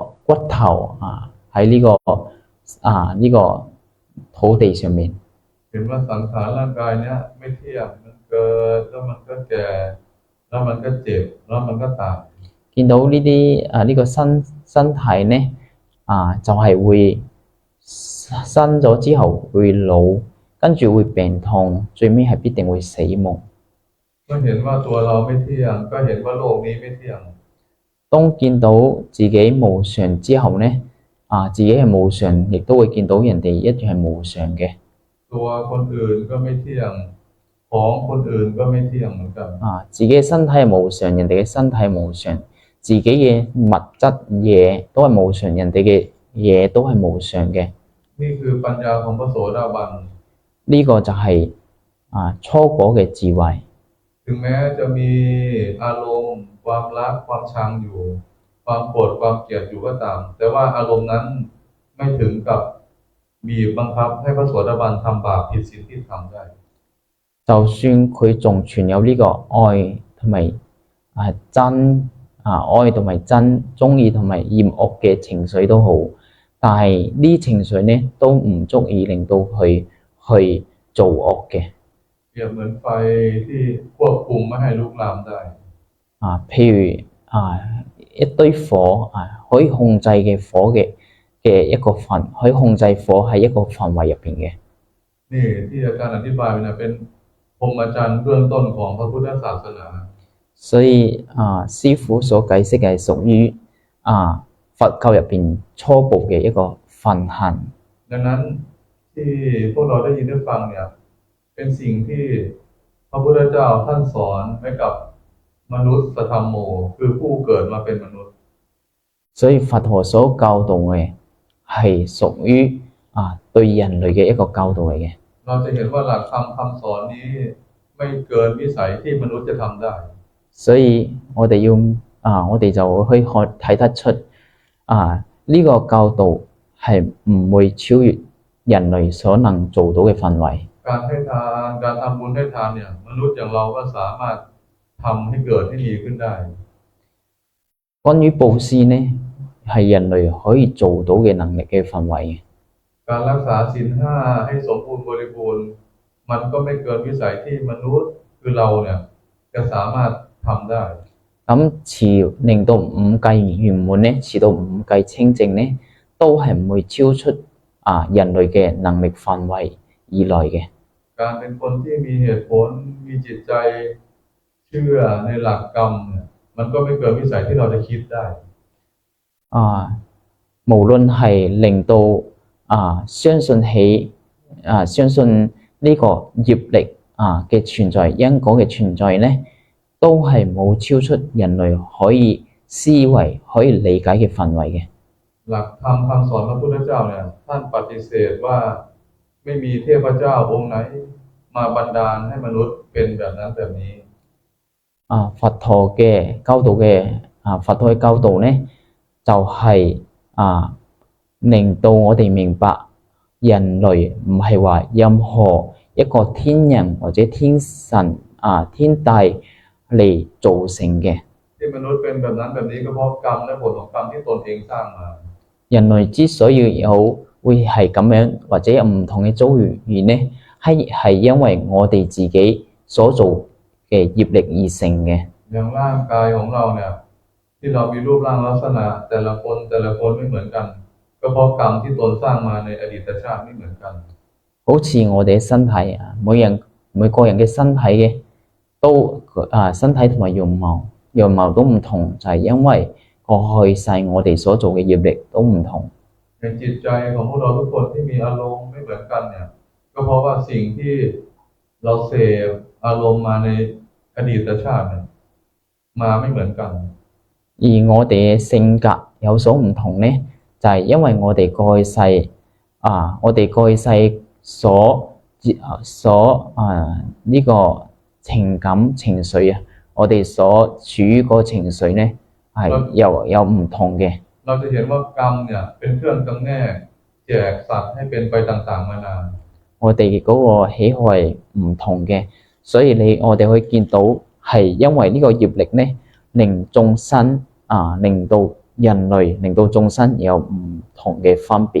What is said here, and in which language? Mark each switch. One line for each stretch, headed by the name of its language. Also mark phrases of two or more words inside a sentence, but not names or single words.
Cantonese: 骨頭喺呢個土地上面。
Thai: เห็นว่าสังขารร่างกายเนี้ยไม่เที่ยงมันเกิดแล้วมันก็แก่แล้วมันก็เจ็บแล้วมันก็ตาย
Cantonese: 見到呢個身體呢就係會生咗之後會老，跟住會病痛，最尾係必定會死亡。
Thai: เมื่อเห็นว่าตัวเราไม่เที่ยงก็เห็นว่าโลกนี้ไม่เที่ยง
Cantonese: 當見到自己無常之後呢，自己係無常，亦都會見到人哋一樣係無常嘅。
Thai: ตัวคนอื่นก็ไม่เที่ยงของคนอื่นก็ไม่เที่ยงเหมือนกัน
Cantonese: 自己嘅身體係無常，人哋嘅身體係無常，自己嘅物質嘢都係無常，人哋嘅嘢都係無常嘅。
Thai: นี่คือปัญญาของพระโสดาบัน
Cantonese: 呢個就係初果嘅智慧。
Thai: ถึงแม้จะมีอารมณ์ความรักความชังอยู่ความโกรธความเกลียดอยู่ก็ตามแต่ว่าอารมณ์นั้นไม่ถึงกับบีบบังคับให้พระโสดาบันทำบาปผิดศีลที่ทำได้
Cantonese: 就算佢仲存有呢個愛同埋愛同埋憎鍾意同埋厭惡嘅情緒都好，但係呢情緒呢都唔足以令到佢去做惡嘅。
Thai: เปรียบเหมือนไฟที่ควบคุมไม่ให้ลุกลามได้
Cantonese: 譬如一堆火可以控制嘅火嘅一個範，可以控制火喺一個範圍入邊嘅。
Thai: นี่ที่อาจารย์อธิบายเป็นพรหมจรรย์เบื้องต้นของพระพุทธศาสนา
Cantonese: 所以師父所解釋係屬於佛教入邊初步嘅一個範行。
Thai: ดังนั้นที่พวกเราได้ยินได้ฟังเนี่ยเป็นสิ่งที่พระพุทธเจ้าท่านสอนไว้กับมนุษย์ธรรมโมคือผู้เกิดมาเป็นมนุษย์
Cantonese: 所以佛陀所教導嘅係屬於對人類嘅一個教導嚟嘅。
Thai: เราจะเห็นว่าหลักธรรมคำสอนนี้ไม่เกินวิสัยที่มนุษย์จะทำได้
Cantonese: 所以我哋就可以睇得出呢個教導係唔會超越人類所能做到嘅範圍。
Thai: การให้ทานการทำบุญให้ทานเนี่ยมนุษย์อย่างเราก็สามารถทำให้เกิดให้ดีขึ้นได้
Cantonese: 關於布施呢係人類可以做到嘅能力嘅範圍。
Thai: การรักษาศีลห้าให้สมบูรณ์บริบูรณ์มันก็ไม่เกินวิสัยที่มนุษย์คือเราเนี่ยจะสามารถทำได้
Cantonese: 咁令到五戒圓滿呢，持到五戒清淨呢，都係唔會超出人類嘅能力範圍以內嘅。
Thai: การเป็นคนที่มีเหตุผลมีจิตใจเชื่อในหลักกรรมเนี่ยมันก็ไม่เกินวิสัยที่เราจะคิดได้
Cantonese: 無論係令到相信呢個業力嘅存在，因果嘅存在呢，都係冇超出人類可以思維可以理解嘅範圍嘅。
Thai: หลักธรรมคำสอนพระพุทธเจ้าเนี่ยท่านปฏิเสธว่าไม่มีเทพเจ้าองค์ไหนมาบันดาลให้มนุษย์เป็นแบบนั้นแบบนี้
Cantonese: 佛陀嘅教導呢，就係令到我哋明白人類唔係話任何一個天人或者天神天帝嚟造成嘅。
Thai: ที่มนุษย์เป็นแบบนั้นแบบนี้ก็เพราะกรรมและผลของกรรมที่ตนเองสร้างมา
Cantonese: 人類之所以會係咁樣或者有唔同嘅遭遇呢，係因為我哋自己所做嘅業力而成嘅。
Thai: อย่างร่างกายของเราเนี่ยที่เรามีรูปร่างลักษณะแต่ละคนไม่เหมือนกันก็เพราะกรรมที่ตนสร้างมาในอดีตชาติไม่เหมือนกัน
Cantonese: 好似我哋嘅身體每個人嘅身體嘅都身體同埋樣貌都唔同，就係因為過去世我哋所做嘅業力都唔同。
Thai: ในจิตใจของพวกเราทุกคนที่มีอารมณ์ไม่เหมือนกันเนี่ยก็เพราะว่าสิ่งที่เราเสพอารมณ์มาในอดีตชาติเนี่ยมาไม่เหมือนกัน
Cantonese: 而我哋嘅性格有所唔同呢，就係因為我哋過去世所呢個情感情緒我哋所處於個情緒呢係有唔同嘅。
Thai: เราจะเห็นว่ากรรมเนี่ยเป็นเครื่องกำแนกแจกสัตว์ให้เป็นไปต่างๆมานาน
Cantonese: 我哋嗰個喜好係唔同嘅，所以我哋可以見到係因為呢個業力呢，令眾生令到人類令到眾生有唔同嘅分別。